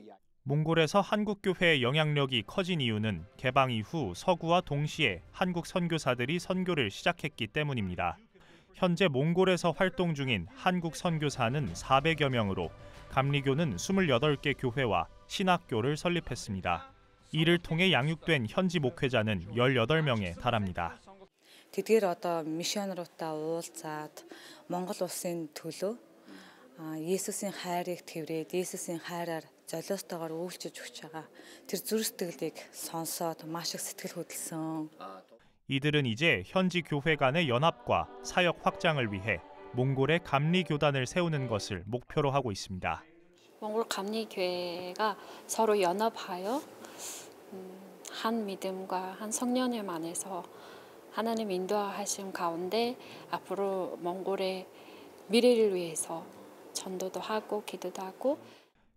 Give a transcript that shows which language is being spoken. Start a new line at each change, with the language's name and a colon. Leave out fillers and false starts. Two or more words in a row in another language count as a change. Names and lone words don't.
Korean: 몽골에서 한국교회의 영향력이 커진 이유는 개방 이후 서구와 동시에 한국 선교사들이 선교를 시작했기 때문입니다. 현재 몽골에서 활동 중인 한국 선교사는 400여 명으로 감리교는 28개 교회와 신학교를 설립했습니다. 이를 통해 양육된 현지 목회자는 18명에 달합니다.
Mongolian: тэдгээр одоо миссионеруудаа уулзаад Монгол улсын төлөө Есүсийн хайрыг тэрврээд Есүсийн хайраар золиостойгоор үйлчилж өгч байгаа. Тэр зүрх сэтгэлийг сонсоод маш их сэтгэл хөдлсөн.
Korean: 이들은 이제 현지 교회 간의 연합과 사역 확장을 위해 몽골의 감리 교단을 세우는 것을 목표로 하고 있습니다. 몽골 감리교회가 서로 연합하여 한 믿음과 한 성령님 안에서 하나님 인도하심 가운데 앞으로 몽골의 미래를 위해서 전도도 하고 기도도 하고